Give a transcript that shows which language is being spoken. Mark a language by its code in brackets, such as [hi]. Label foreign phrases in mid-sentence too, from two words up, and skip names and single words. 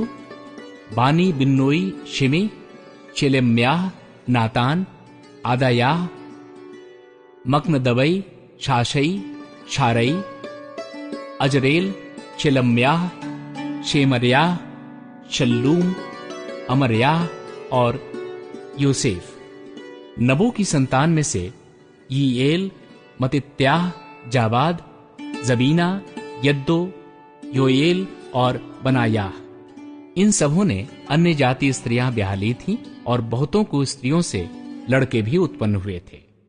[hi] बानी, बिन्नोई, शिमी, शेलेम्याह, नातान, आदायाह, मकनदबई, शाशई, शारई, अजरेल, शेलम्याह, शेमर्याह, शल्लूम, अमर्याह और योसेफ। नबो की संतान में से यीएल, मतित्याह, जाबाद, जबीना, यद्दो, योएल और बनायाह। इन सबों ने अन्य जाति स्त्रियां ब्याह ली थीं और बहुतों को स्त्रियों से लड़के भी उत्पन्न हुए थे।